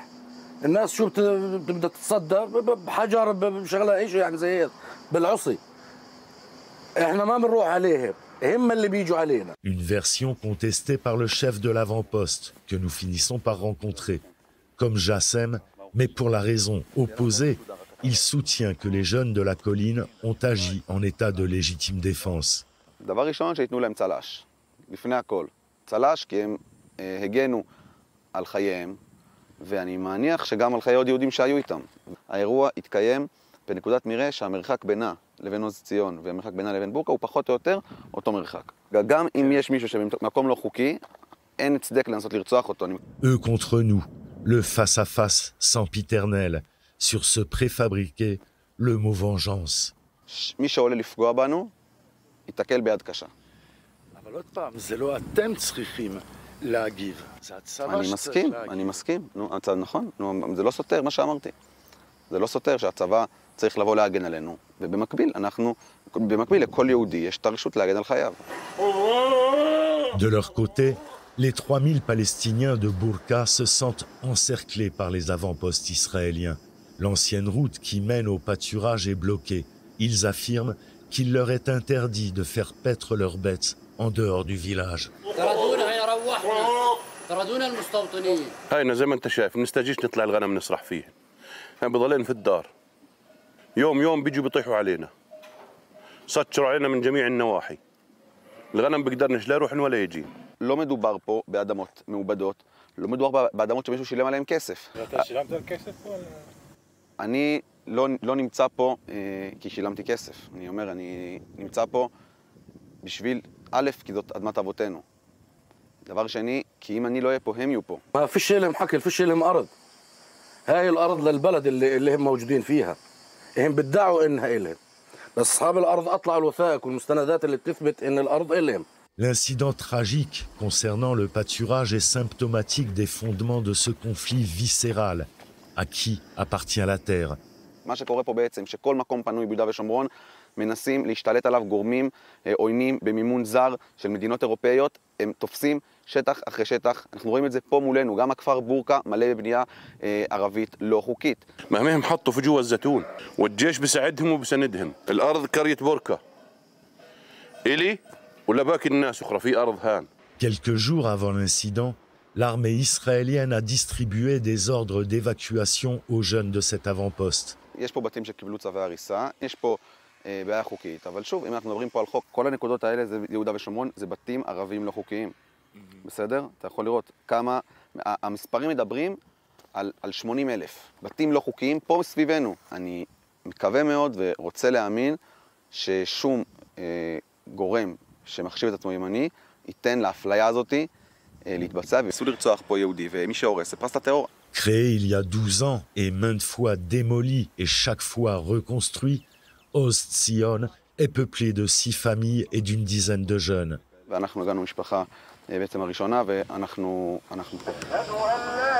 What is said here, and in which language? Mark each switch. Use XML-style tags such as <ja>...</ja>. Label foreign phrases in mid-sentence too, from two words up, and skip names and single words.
<ar>الناس شو بدها تتصدى بحجر بشغله ايش يعني زي هيك بالعصي. احنا ما بنروح عليهم، هم اللي بيجوا علينا.</ar> <fr>Une version contestée par le chef de l'avant-poste que nous finissons par rencontrer. Comme Jassem, mais pour la raison opposée, il soutient que les jeunes de la colline ont agi en état de légitime défense.</fr> <he>דבר ראשון שיתנו להם צל"ש, לפני הכל. צל"ש כי הם הגנו על חייהם. ואני מניח שגם על חיי עוד יהודים שהיו איתם. האירוע התקיים בנקודת מראה שהמרחק בינה לבין עוז ציון והמרחק בינה לבין בורקה הוא פחות או יותר אותו מרחק. גם אם יש מישהו שבמקום לא חוקי, אין הצדק לנסות לרצוח אותו.</he> <fr>Eux contre nous, le face-à-face sempiternel, sur ce préfabriqué, le mot vengeance.</fr> <he>מי שעולה לפגוע בנו, ייתקל ביד קשה. אבל עוד פעם, זה לא אתם צריכים להגיב. זה הצבא שצריך להגיב. אני מסכים. נכון, זה לא סותר מה שאמרתי. זה לא סותר שהצבא צריך לבוא להגן עלינו, ובמקביל, במקביל לכל יהודי יש את הרשות להגן על חייו.</he> <fr>De leur côté, les 3000 Palestiniens de Bourka se sentent encerclés par les avant-postes israéliens. L'ancienne route qui mène au pâturage est bloquée. Ils affirment qu'il leur est interdit de faire paître leurs bêtes en dehors du village.</fr> <ar>هاينا زي ما انت شايف نستجيش نطلع الغنم نسرح فيه. بضلين في الدار. يوم بيجوا بيطيحوا علينا. سطروا علينا من جميع النواحي. الغنم بيقدرنش لا يروح ولا يجي.</ar> <he>לא מדובר פה באדמות מעובדות, לא מדובר באדמות שמישהו שילם עליהם כסף. אתה שילמת על כסף? אני לא נמצא פה כי שילמתי כסף. אני אומר, אני נמצא פה בשביל, א', כי זאת אדמת אבותינו. דבר שני, כי אם אני לא אהיה פה, הם יהיו פה.</he> <ar>ما فيش لهم حكي فيش لهم أرض. هاي الأرض للبلد اللي هم موجودين فيها. هم بدعوا إنها إلهم. بس أصحاب الأرض أطلعوا الوثائق والمستندات اللي بتثبت إن الأرض إلهم.</ar> <fr>L'incident tragique concernant le pâturage est symptomatique des fondements de ce conflit viscéral. À qui appartient la terre?</fr> <he>מה שקורה פה בעצם, שכל מקום פנוי ביהודה ושומרון, מנסים להשתלט עליו גורמים עוינים במימון זר של מדינות אירופאיות, הם תופסים שטח אחרי שטח, אנחנו רואים את זה פה מולנו, גם הכפר בורקה מלא בבנייה ערבית לא חוקית.</he> <ar>ما هم حطوا في جوا الزيتون والجيش بساعدهم وبسندهم. الأرض قرية بوركا إلي ولا باقي الناس أخرى في أرض هان.</ar> <fr>Quelques jours avant l'incident, l'armée israélienne a distribué des ordres d'évacuation aux jeunes de cet avant-poste.</fr> <he>יש פה בתים שקיבלו צווי הריסה, יש פה בעיה חוקית, אבל שוב, אם אנחנו מדברים פה על חוק, כל הנקודות האלה זה יהודה ושומרון, זה בתים ערבים לא חוקיים. בסדר? אתה יכול לראות כמה, המספרים מדברים על 80,000 בתים לא חוקיים פה סביבנו. אני מקווה מאוד ורוצה להאמין ששום גורם שמחשיב את עצמו ימני ייתן לאפליה הזאת להתבצע ויסו לרצוח פה יהודי, ומי שהורס זה פרס לטרור.</he> <fr>Créé il y a 12 ans et maintes fois démoli et chaque fois reconstruit, Oz Tzion est peuplé de 6 familles et d'une dizaine de jeunes.</fr> <he>ואנחנו הגענו משפחה בעצם הראשונה ואנחנו פה.</he>